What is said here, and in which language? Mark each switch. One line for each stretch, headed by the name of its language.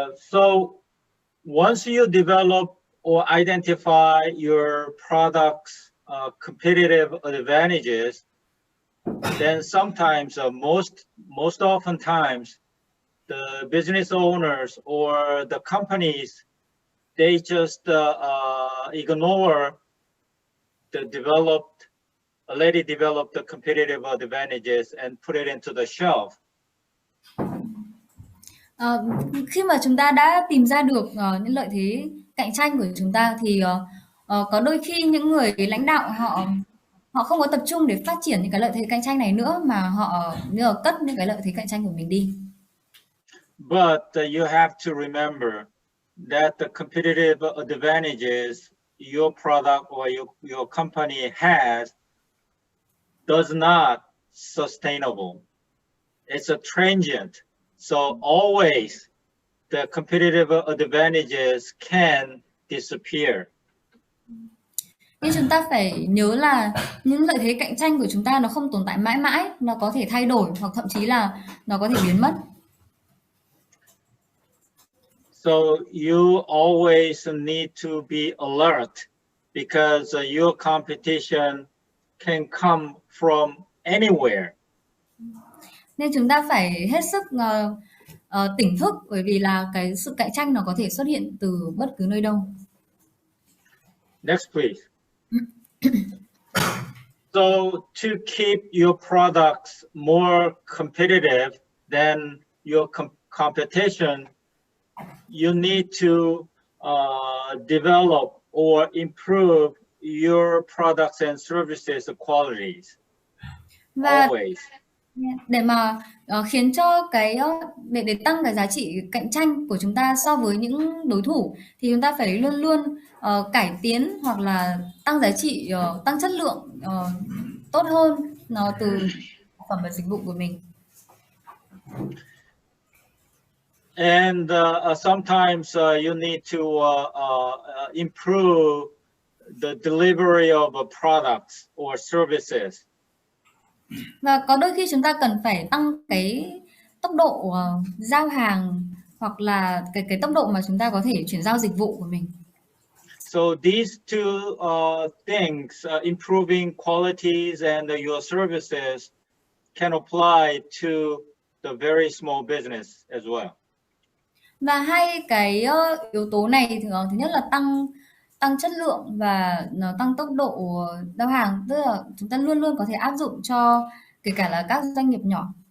English: So once you develop or identify your product's competitive advantages, then sometimes, most often times, the business owners or the companies, they just ignore the already developed the competitive advantages and put it into the shelf.
Vietnamese: Khi mà chúng ta đã tìm ra được những lợi thế cạnh tranh của chúng ta thì có đôi khi những người lãnh đạo họ không có tập trung để phát triển những cái lợi thế cạnh tranh này nữa, mà họ cất những cái lợi thế cạnh tranh của mình đi.
English: But you have to remember that the competitive advantages your product or your company has does not sustainable. It's a transient. So always the competitive advantages can disappear.
Vietnamese: Nhưng chúng ta phải nhớ là những lợi thế cạnh tranh của chúng ta nó không tồn tại mãi mãi, nó có thể thay đổi hoặc thậm chí là nó có thể biến mất.
English: So you always need to be alert because your competition can come from anywhere.
Vietnamese: Nên chúng ta phải hết sức tỉnh thức, bởi vì là cái sự cạnh tranh nó có thể xuất hiện từ bất cứ nơi đâu.
English: Next, please. So to keep your products more competitive than your competition, you need to develop or improve your products and services qualities.
Vietnamese: Và
English: Always.
Vietnamese: để mà khiến cho để tăng cái giá trị cạnh tranh của chúng ta so với những đối thủ, thì chúng ta phải luôn luôn cải tiến hoặc là tăng giá trị, tăng chất lượng tốt hơn nó từ sản phẩm và dịch vụ của mình.
English: And sometimes you need to improve the delivery of products or services.
Vietnamese: Và có đôi khi chúng ta cần phải tăng cái tốc độ giao hàng, hoặc là cái tốc độ mà chúng ta có thể chuyển giao dịch vụ của mình.
English: So these two things, improving qualities and your services, can apply to the very small business as well.
Vietnamese: Và hai cái yếu tố này thứ nhất là tăng chất lượng và nó tăng tốc độ giao hàng, tức là chúng ta luôn luôn có thể áp dụng cho kể cả là các doanh nghiệp nhỏ.